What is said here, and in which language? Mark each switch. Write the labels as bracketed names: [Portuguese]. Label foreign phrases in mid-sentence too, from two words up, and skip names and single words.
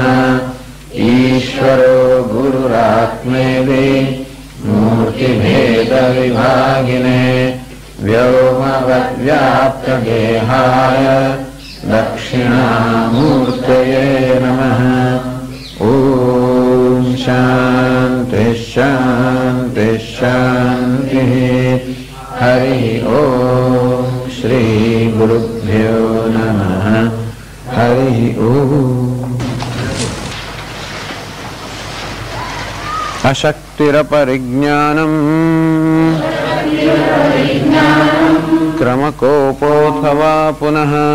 [Sanskrit] ईश्वरो गुरुरात्मेति मूर्तिभेदविभागिने व्योमवद्व्याप्तदेहाय दक्षिणामूर्तये नमः. ओम शांति शांति शांति। हरि ओम श्री गुरुभ्यो नमः। हरि ओम। अशक्तिरपरिज्ञानम् क्रमकोपोऽथवा पुनः